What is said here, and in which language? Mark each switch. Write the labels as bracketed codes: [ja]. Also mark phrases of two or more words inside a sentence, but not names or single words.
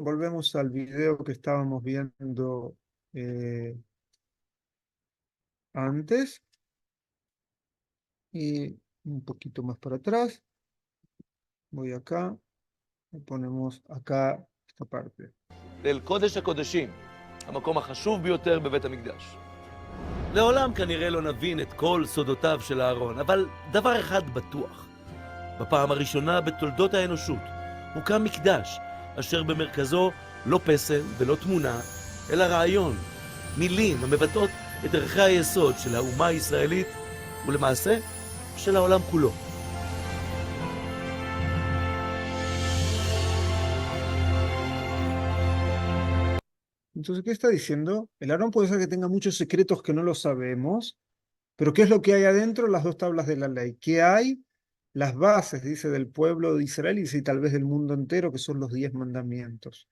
[es] Volvemos al video que estábamos viendo antes. Y un poquito más para atrás. Voy acá. Y ponemos acá esta parte. [he] אל קודש הקודשים, המקום החשוב ביותר בבית המקדש. לעולם כנראה לא נבין את כל סודותיו של אהרון, אבל דבר אחד בטוח. בפעם הראשונה בתולדות האנושות הוקם מקדש, אשר במרכזו לא פסל ולא תמונה, אלא רעיון, מילים המבטאות את ערכי היסוד של האומה הישראלית, ולמעשה של העולם כולו. [es] Entonces, ¿qué está diciendo? El Aarón puede ser que tenga muchos secretos que no lo sabemos, pero ¿qué es lo que hay adentro? Las dos tablas de la ley. ¿Qué hay? Las bases, dice, del pueblo de Israel y dice, y tal vez del mundo entero, que son los 10 mandamientos.